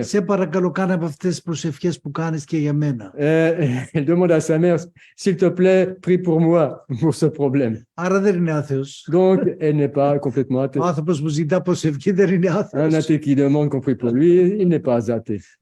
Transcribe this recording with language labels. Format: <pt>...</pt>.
<el>Σε παρακαλώ, κάνε από αυτές τις προσευχές που κάνεις και για μένα.</el> <fr>Elle demande à sa mère, s'il te plaît, prie pour moi, pour ce problème.</fr> <el>Άρα δεν είναι άθεος.</el> <fr>Donc, elle n'est pas complètement athée.</fr> <el>Ο άνθρωπος που ζητά προσευχή δεν είναι άθεος.</el> <fr>Un athée qui demande qu'on prie pour lui, il n'est pas athée.</fr>